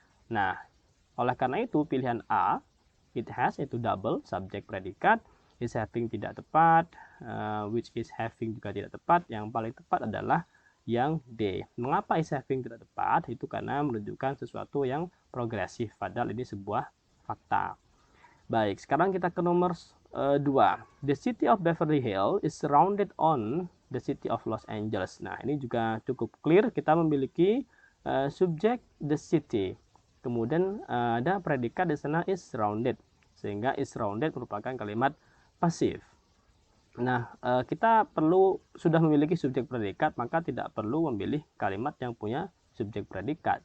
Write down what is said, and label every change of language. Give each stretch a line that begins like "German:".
Indonesian: Nah, oleh karena itu pilihan A,
English: it has
Indonesian: itu double subjek predikat,
English: is having
Indonesian: tidak tepat,
English: which is having
Indonesian: juga tidak tepat. Yang paling tepat adalah yang D. Mengapa
English: is having
Indonesian: tidak tepat? Itu karena menunjukkan sesuatu yang progresif, padahal ini sebuah fakta. Baik, sekarang kita ke nomor 2.
English: The city of Beverly Hills is surrounded on the city of Los Angeles.
Indonesian: Nah, ini juga cukup clear. Kita memiliki subjek
English: the city.
Indonesian: Kemudian ada predikat di sana
English: is surrounded.
Indonesian: Sehingga
English: is surrounded
Indonesian: merupakan kalimat pasif. Nah, kita sudah memiliki subjek predikat, maka tidak perlu memilih kalimat yang punya subjek predikat.